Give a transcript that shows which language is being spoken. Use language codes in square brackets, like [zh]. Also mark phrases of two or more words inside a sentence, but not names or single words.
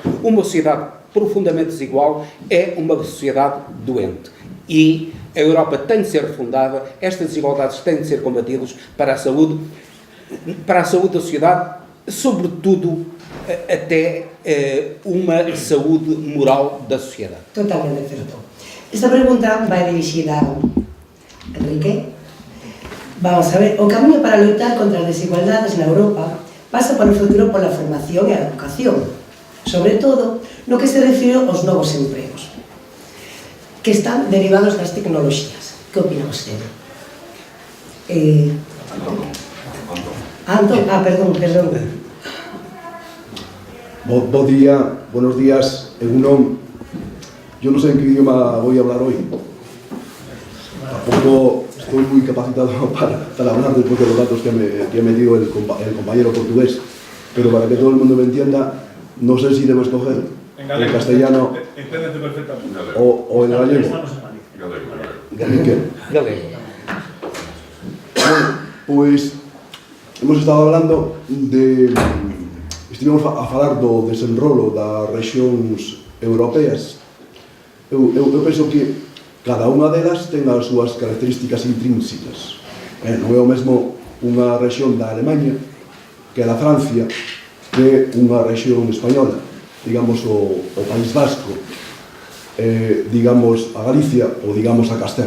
[pt] Uma sociedade profundamente desigual é uma sociedade doente. E a Europa tem de ser refundada, estas desigualdades têm de ser combatidas para a saúde da sociedade, sobretudo até uma saúde moral da sociedade. Totalmente certo. [gl] Esta pregunta vai dirigida a Enrique. Vamos a ver, o camiño para loitar contra as desigualdades na Europa pasa por o futuro pola formación e a educación, sobre todo no que se refire aos novos empregos, que están derivados das tecnoloxías. [es] Que opina usted? Perdón. Buenos días, Egunon. Yo no sé en qué idioma voy a hablar hoy. Tampoco estoy muy capacitado para hablar después de los datos que ha metido el compañero portugués, pero para que todo el mundo me entienda, no sé si debo escoger el castellano o el gallego. Pues hemos estado hablando de [gl] estivemos a falar do desenrolo das rexións europeas. Eu penso que cada unha delas ten as súas características intrínsecas. Non é o mesmo unha rexión da Alemanha que da Francia que unha rexión española, digamos o País Vasco, digamos a Galicia ou digamos a Castela.